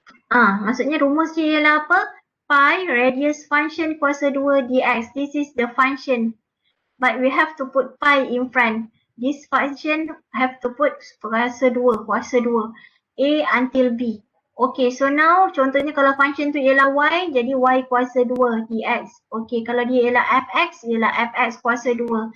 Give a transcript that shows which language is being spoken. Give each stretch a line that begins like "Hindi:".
Malay: Maksudnya rumus dia ialah apa?
English: Pi radius function kuasa 2 dx. This is the function. But we have to put pi in front. This function have to put kuasa 2. A until B.
Malay: Okay, so now contohnya kalau function tu ialah y, jadi y kuasa 2 dx. Okay, kalau dia ialah fx kuasa 2.